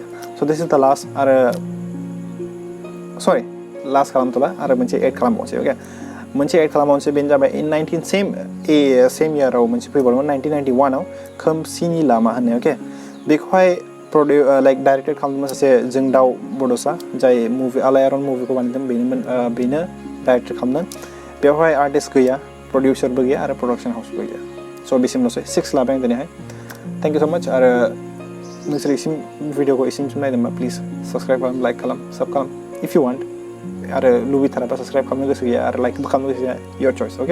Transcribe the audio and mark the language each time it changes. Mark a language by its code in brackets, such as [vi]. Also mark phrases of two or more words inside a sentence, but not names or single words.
[en] So this is the last आरो sorry last [brx] खालामथ'ला आरो मोनसे [en] add खालामबावनोसै okay. [brx] मोनसे add खालामबावनोसै बेनो जाबाय in 19 [en] same year [brx] आव मोनसे फैबावदोंमोन 1991आव खोमसिनि लामा होननाय okay. बेखौहाय [en] like directed [brx] खालामदोंमोन सासे जोंदाव बड'सा जाय मुभि आलायारन मुभिखौ बानायदों बेनो डाइरेक्ट खालामदों. बेवहाय आर्टिस्ट गैया, प्रडिउसारबो गैया आरो प्रडाक्शन हाउसबो गैया. स' बेसिमल'सै 6 लाबाय आं दिनैहाय. [en] thank you so much [brx] आरो नोंसोर इसिम भिडिअखौ इसिमसिम नायदोंबा [en] please subscribe [brx] खालाम, लाइक खालाम, साब खालाम [en] if you want [brx] आरो लुबैथाराबा साबस्क्राइब खालामनो गोसो गैया आरो लाइकबो खालामनो गोसो गैया [en] your choice okay.